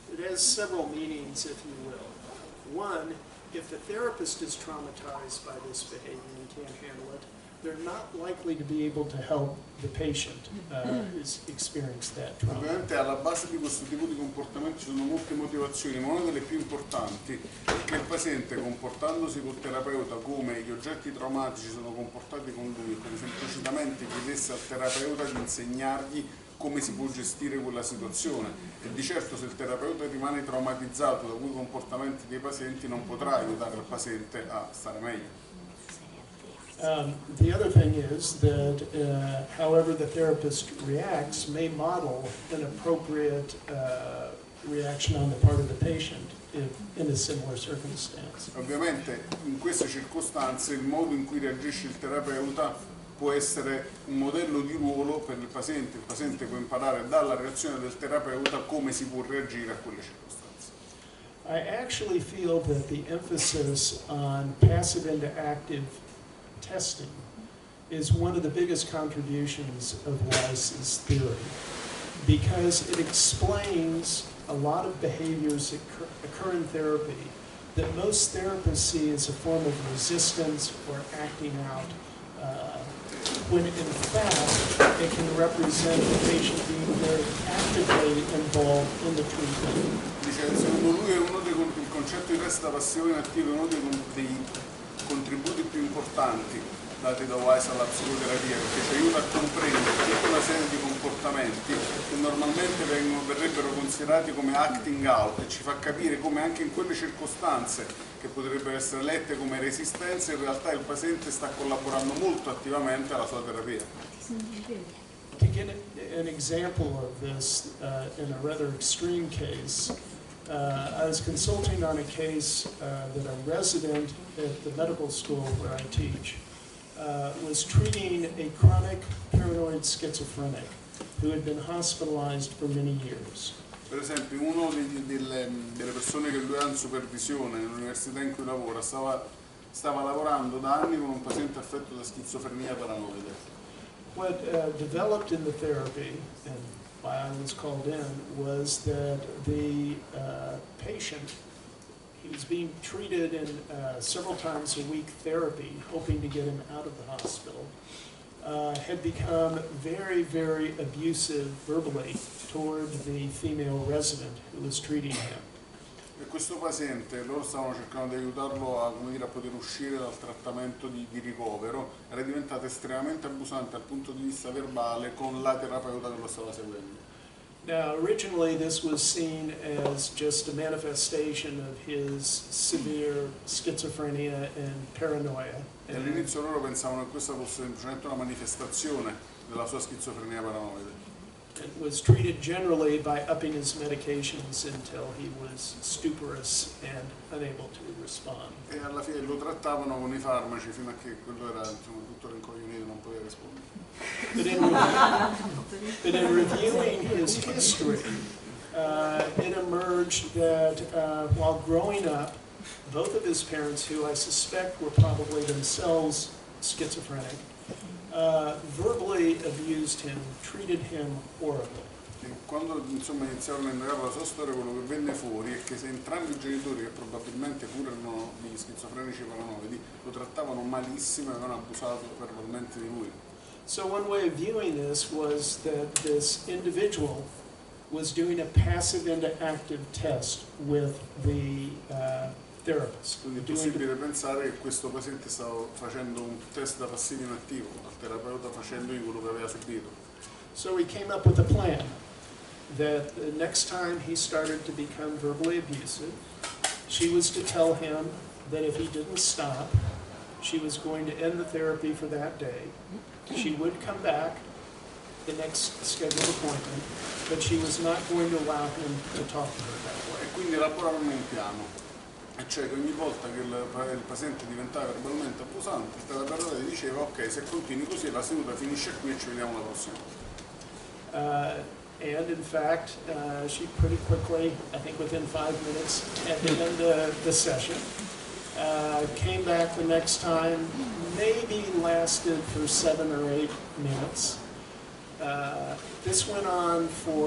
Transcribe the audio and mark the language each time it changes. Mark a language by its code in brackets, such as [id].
[en] It has several meanings, if you will. One, if the therapist is traumatized by this behavior and can't handle it, they're not likely to be able to help the patient experience that trauma. [it] Ovviamente alla base di questo tipo di comportamento ci sono molte motivazioni, ma una delle più importanti è che il paziente, comportandosi col terapeuta come gli oggetti traumatici sono comportati con lui, come semplicitamente chiedesse al terapeuta di insegnargli come si può gestire quella situazione, e di certo se il terapeuta rimane traumatizzato da quei comportamenti dei pazienti non potrà aiutare il paziente a stare meglio. [en] The other thing is that however the therapist reacts may model an appropriate reaction on the part of the patient in a similar circumstance. [it] Ovviamente in queste circostanze il modo in cui reagisce il terapeuta può essere un modello di ruolo per il paziente può imparare dalla reazione del terapeuta come si può reagire a quelle circostanze. [en] I actually feel that the emphasis on passive into active testing is one of the biggest contributions of Weiss's theory, because it explains a lot of behaviors that occur in therapy that most therapists see as a form of resistance or acting out, when in fact it can represent the patient being very actively involved in the treatment. [it] Dice, secondo lui è il concetto di testa passivo in attivo è uno dei contributi più importanti, dati da Wise alla psicoterapia, perché ci aiuta a comprendere tutta una serie di comportamenti che normalmente verrebbero considerati come acting out, e ci fa capire come anche in quelle circostanze che potrebbero essere lette come resistenze, in realtà il paziente sta collaborando molto attivamente alla sua terapia. [en] To get an example of this in a rather extreme case, I was consulting on a case that a resident at the medical school where I teach was treating a chronic paranoid schizophrenic who had been hospitalized for many years. [it] Per esempio, uno delle persone che lui ha in supervisione nell'università in cui lavora stava lavorando da anni con un paziente affetto da schizofrenia paranoide. [en] What developed in the therapy, and why I was called in, was that the patient, he was being treated in several times a week therapy, hoping to get him out of the hospital, had become very, very abusive verbally toward the female resident who was treating him. [it] E questo paziente, loro stavano cercando di aiutarlo a, come dire, a poter uscire dal trattamento di ricovero, era diventato estremamente abusante dal punto di vista verbale con la terapeuta che lo stava seguendo. [en] Now, originally this was seen as just a manifestation of his severe schizophrenia and paranoia. [it] E all'inizio loro pensavano che questa fosse semplicemente una manifestazione della sua schizofrenia paranoide. [en] It was treated generally by upping his medications until he was stuporous and unable to respond. [it] E alla fine lo trattavano con i farmaci fino a che quello era, insomma, tutto rincoglionito, non poteva rispondere. [en] But in reviewing his history, it emerged that while growing up, both of his parents, who I suspect were probably themselves schizophrenic, verbally abused him, treated him horribly. [it] E quando insomma iniziarono a indagare la sua storia, quello che venne fuori è che se entrambi i genitori, che probabilmente pure erano degli schizofrenici paranoidi, lo trattavano malissimo e avevano abusato verbalmente di lui. [en] So one way of viewing this was that this individual was doing a passive into active test with the therapist. [it] Quindi è possibile pensare che questo paziente stava facendo un test da passivo in attivo, al terapeuta facendogli quello che aveva subito. [en] So we came up with a plan that the next time he started to become verbally abusive, she was to tell him that if he didn't stop, she was going to end the therapy for that day. She would come back the next scheduled appointment, but she was not going to allow him to talk to her that way. [it] E quindi elaborarono un piano, e cioè che ogni volta che il paziente diventava verbalmente abusante, il terapeuta gli diceva: ok, se continui così la seduta finisce qui e ci vediamo la prossima. [en] And in fact, she pretty quickly, I think within 5 minutes, had to end the session. Came back the next time, maybe lasted for 7 or 8 minutes. This went on for